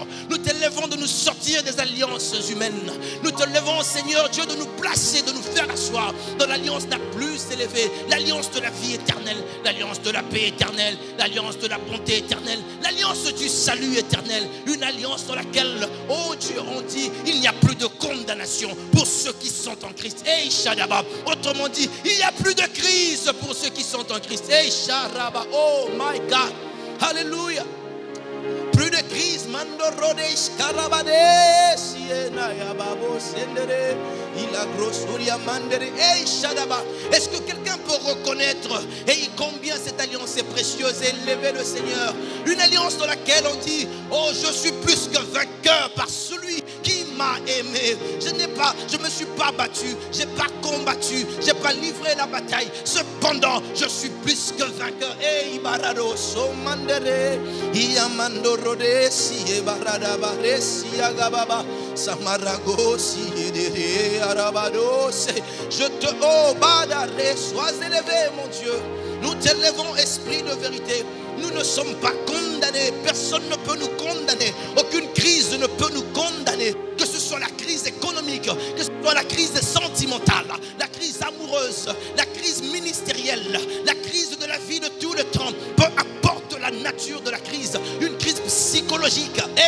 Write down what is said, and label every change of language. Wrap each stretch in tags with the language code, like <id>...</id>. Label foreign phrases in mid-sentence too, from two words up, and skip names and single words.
<fr>Nous t'élèvons de nous sortir des alliances humaines. Nous t'élèvons, Seigneur Dieu, de nous placer, de nous faire asseoir dans l'alliance la plus élevée, l'alliance de la vie éternelle, l'alliance de la paix éternelle, l'alliance de la bonté éternelle, l'alliance du salut éternel, une alliance dans laquelle, oh Dieu, on dit, il n'y a plus de condamnation pour ceux qui sont en Christ. Hey, Shadaba. Autrement dit, il n'y a plus de crise pour ceux qui sont en Christ. Hey, Sharaba.</fr> <en>Oh my God.</en> <fr>Alléluia. Plus de crise. Mandorodesh Karabade. Siena Yababo Sendere. Il a grossoria mandere. Hey, Shadaba. Est-ce que quelqu'un peut reconnaître combien cette alliance est précieuse et élever le Seigneur? Une alliance dans laquelle on dit, oh, je suis plus que vainqueur par celui qui m'a aimé. Je ne me suis pas battu, je n'ai pas combattu, je n'ai pas livré la bataille. Cependant, je suis plus que vainqueur. Et Ibarado Somandere, Iamandorode, si Barada Bare, si Agababa, Samarago, si Edere, Arabado. Je te badare, sois élevé, mon Dieu. Nous t'élevons, esprit de vérité. Nous ne sommes pas condamnés. Personne ne peut nous condamner. Aucune crise ne peut nous condamner. Que ce soit la crise économique, que ce soit la crise sentimentale, la crise amoureuse, la crise ministérielle, la crise de la vie de tout le temps, peu importe la nature de la crise, une crise psychologique.</fr>